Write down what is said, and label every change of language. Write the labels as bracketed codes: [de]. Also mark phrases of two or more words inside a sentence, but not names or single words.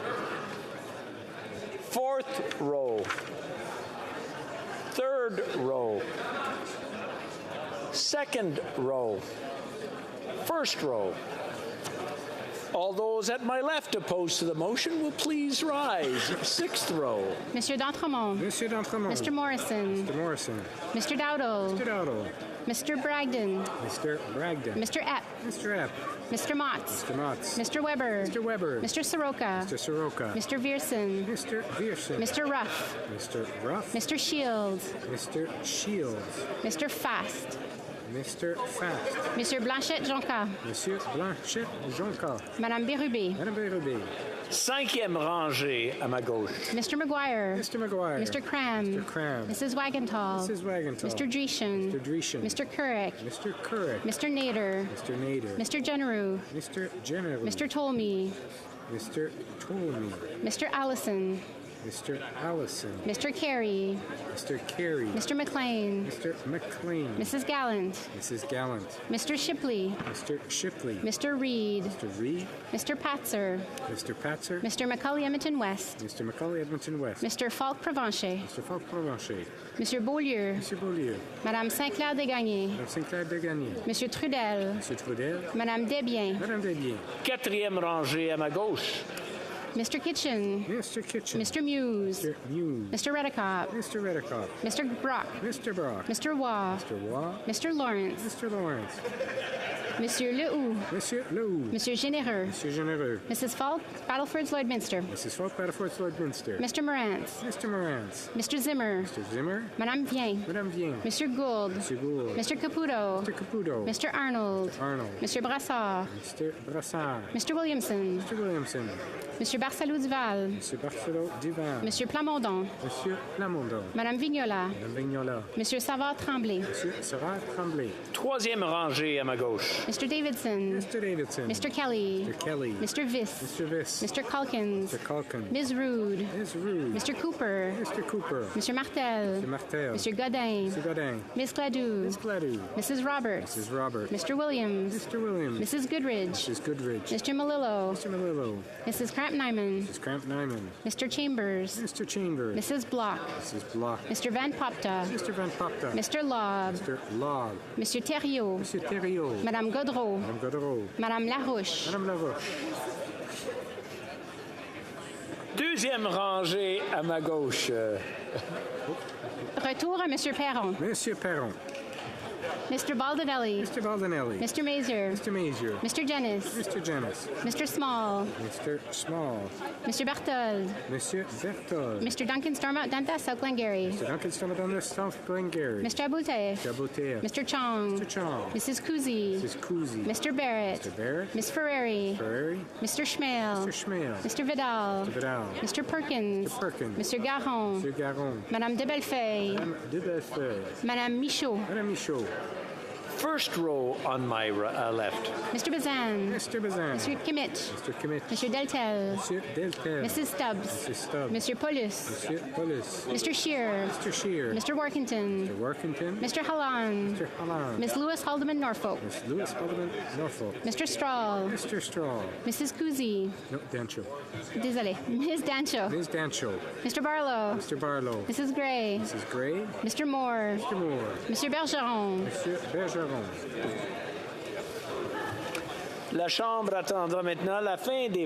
[en] Fourth row. Third row. Second row. First row. All those at my left opposed to the motion will please rise. Sixth row. [fr] Monsieur d'Entremont. Monsieur d'Entremont. [en] Mr. Morrison. Mr. Morrison. Mr. Dowdle. Mr. Dowdle. Mr. Bragdon. Mr. Bragdon. Mr. Epp. Mr. Epp. Mr. Motts. Mr. Motts. Mr. Weber. Mr. Weber. Mr. Soroka. Mr. Soroka. Mr. Vierson. Mr. Vierson. Mr. Ruff. Mr. Ruff. Mr. Shields. Mr. Shields. Mr. Fast. Mr. Fast. [fr] Monsieur Blanchette-Jonca. Monsieur Blanchette-Jonca. Madame Bérubé. Madame Bérubé. Cinquième rangée à ma gauche. [en] Mr. McGuire. Mr. McGuire. Mr. Cram. Mr. Cram. Mrs. Wagenthal. Mrs. Wagenthal. Mr. Dreeshen. Mr. Dreeshen. Mr. Couric. Mr. Couric. Mr. Nader. Mr. Nader. Mr. Generou. Mr. General. Mr. Tolmie. Mr. Tolmie. Mr. Allison. Mr. Allison. Mr. Carey. Mr. Carey. Mr. McLean. Mr. McLean. Mrs. Gallant. Mrs. Gallant. Mr. Shipley. Mr. Shipley. Mr. Reed. Mr. Reed. Mr. Patzer. Mr. Patzer. Mr. Macaulay Edmonton West. Mr. Macaulay Edmonton West. Mr. Falk Provencher. Mr. Falk Provencher. [fr] Monsieur Beaulieu. Monsieur Beaulieu. Madame Saint-Clair Desgagnés. Madame Saint-Clair Desgagnés. Monsieur Trudel. Monsieur Trudel. Madame Desbiens. Madame Desbiens. Quatrième rangée à ma gauche. [en] Mr. Kitchen. Mr. Kitchen. Mr. Muse. Mr. Muse. Mr. Redicott. Mr. Redicott. Mr. Brock. Mr. Brock. Mr. Waugh. Mr. Waugh. Mr. Lawrence. Mr. Lawrence. [fr] Monsieur Lehoux. Monsieur Lehoux. Monsieur Généreux. Monsieur Généreux. [en] Mrs. Falk, Battleford's Lloydminster. Mrs. Falk, Battleford's Lloydminster. Mr. Morantz. Mr. Morantz. Mr. Zimmer. Mr. Zimmer. [fr] Madame Vien. Madame Vien. Monsieur Gould. Monsieur Gould. [en] Mr. Caputo. Mr. Caputo. Mr. Arnold. Mr. Arnold. Mr. Brassard. Mr. Brassard. Mr. Williamson. Mr. Williamson. [fr] Monsieur Barcelou-Duval. Monsieur Barcelou-Duval. Monsieur Plamondon. Monsieur Plamondon. Madame Vignola. Madame Vignola. Monsieur Savard-Tremblay. Monsieur Savard-Tremblay. Troisième rangée à ma gauche. [en] Mr. Davidson. Mr. Davidson. Mr. Kelly. Mr. Kelly. Mr. Viss. Mr. Viss. Mr. Calkins. Mr. Calkins. Ms. Rude. Ms. Rude. Mr. Cooper. Mr. Cooper. Mr. Martel. Mr. Martel. Mr. Godin. Mr. Godin. Miss Gladue. Miss Gladue. Mrs. Roberts. Mrs. Roberts. Mr. Williams. Mr. Williams. Mrs. Goodridge. Mrs. Goodridge. Mr. Malillo. Mr. Malillo. Mrs. Cramp-Nyman. Mrs. Cramp-Nyman. Mr. Chambers. Mr. Chambers. Mrs. Block. Mrs. Block. Mr. Van Popta. Mr. Van Popta. Mr. Lobb. Mr. Lobb. [fr] Monsieur Thériault. Monsieur Thériault. Madame Gaudreau. Madame Gaudreau. Madame Larouche. Madame Larouche. Deuxième rangée à ma gauche. Retour à Monsieur Perron. Monsieur Perron. [en] Mr. Baldinelli. Mr. Baldinelli. Mr. Mazer. Mr. Mazier. Mr. Jennis. Mr. Jennis. Mr. Small. Mr. Small. Mr. Berthold. [fr] Monsieur Berthold. [en] Mr. Duncan Stormont Danta, South Glengarry. Mr. Duncan Stormont South Glengarry. Mr. Abouteif. Mr. Abouteif. Mr. Chong. Mr. Chong. Mrs. Kuzi. Mrs. Kuzi. Mr. Barrett. Mr. Barrett. Miss Ferreri. Ferreri. Mr. Schmale. Mr. Schmale. Mr. Vidal. Mr. Vidal. Mr. Perkins. Mr. Perkins. Mr. Garon. Mr. Garon. [fr] Madame de Bellefeuille. Madame de Bellefeuille. Madame Michaud. Madame Michaud. [en] First row on my left. Mr. Bazan. Mr. Bazan. Mr. Kimmich. Mr. Kimmich. Mr. Deltel. [fr] Monsieur Deltel. [en] Mrs. Stubbs. Mrs. Stubbs. Mr. Paulus. [fr] Monsieur Paulus. [en] Mr. Shear. Mr. Shear. Mr. Workington. Mr. Workington. Mr. Hallan. Mr. Hallan. Miss Lewis Haldeman Norfolk. Miss Lewis Haldeman Norfolk. Mr. Strahl. Mr. Strahl. Mrs. Kuzi. No, Dancho. [fr] Désolé. [en] Ms. Dancho. Ms. Dancho. Mr. Barlow. Mr. Barlow. Mrs. Gray. Mrs. Gray. Mr. Moore. Mr. Moore. [fr] Monsieur Bergeron. Monsieur Bergeron. La Chambre attendra maintenant la fin des...